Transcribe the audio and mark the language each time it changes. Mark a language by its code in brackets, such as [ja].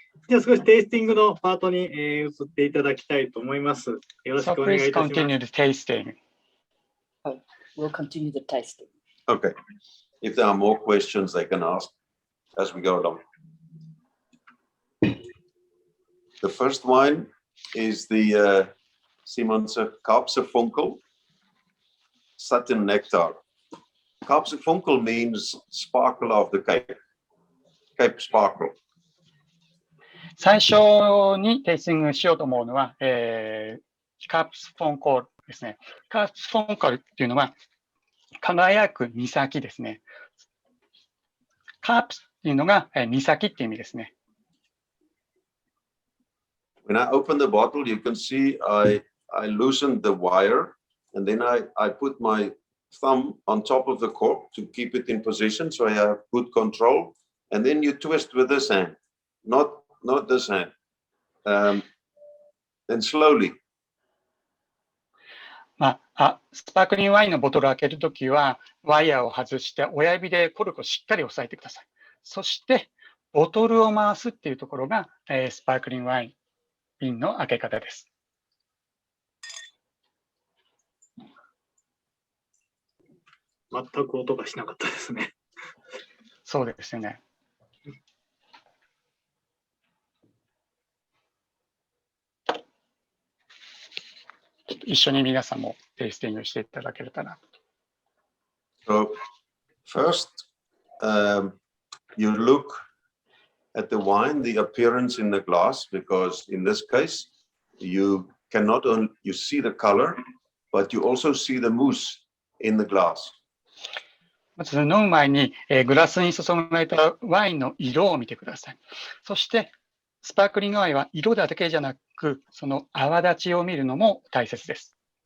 [ja] じゃあ少しテイスティングのパートに、移っていただきたいと思います。よろしくお願いいたします。 [en] So please continue the tasting. We'll continue the tasting. Okay. If there are more questions, they can ask as we go along. The first wine is the Simon's Karpsefunkel Satin Nectar. Karpsefunkel means sparkle of the Cape, Cape Sparkle. [ja] 最初にテイスティングしようと思うのは、カープスフォンコールですね。カープスフォンコールっていうのは、輝く岬ですね。カープスっていうのが岬っていう意味ですね。 [en] When I open the bottle, you can see I loosened the wire, and then I put my thumb on top of the cork to keep it in position, so I have good control. And then you twist with this hand, not this hand. Then slowly. [ja] スパークリングワインのボトルを開けるときは、ワイヤーを外して親指でコルクをしっかり押さえてください。そして、ボトルを回すっていうところが、スパークリングワイン瓶の開け方です。全く音がしなかったですね。そうですね。一緒に皆さんもテイスティングしていただければな。 [en] So first, you look at the wine, the appearance in the glass, because in this case, you cannot only you see the color, but you also see the mousse in the glass. [ja] まず飲む前に、グラスに注がれたワインの色を見てください。そして、スパークリングワインは色だけじゃなく、その泡立ちを見るのも大切です。